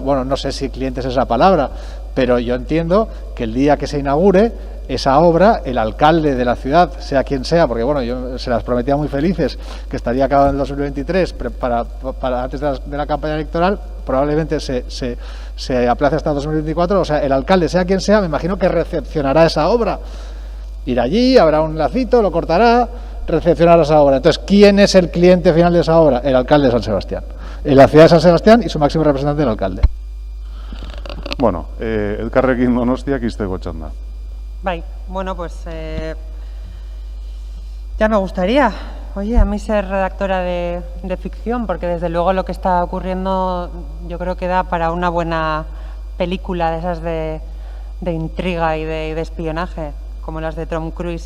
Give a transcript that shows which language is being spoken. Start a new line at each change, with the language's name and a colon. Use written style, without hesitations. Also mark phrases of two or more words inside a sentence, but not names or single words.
Spanish: Bueno, no sé si clientes es la palabra, pero yo entiendo que el día que se inaugure esa obra, el alcalde de la ciudad, sea quien sea, porque bueno, yo se las prometía muy felices que estaría acabado en el 2023 para antes de la campaña electoral, probablemente se aplace hasta el 2024, o sea, el alcalde, sea quien sea, me imagino que recepcionará esa obra. Ir allí, habrá un lacito, lo cortará, recepcionará esa obra. Entonces, ¿quién es el cliente final de esa obra? El alcalde de San Sebastián. En la ciudad de San Sebastián y su máximo representante, el alcalde.
Basque: Bueno, Elkarrekin Donostiak izteko txanda. Bai, bueno,
Spanish: pues ya me gustaría, oye, a mí ser redactora de ficción, porque desde luego lo que está ocurriendo yo creo que da para una buena película de esas de intriga y de espionaje, como las de Tom Cruise.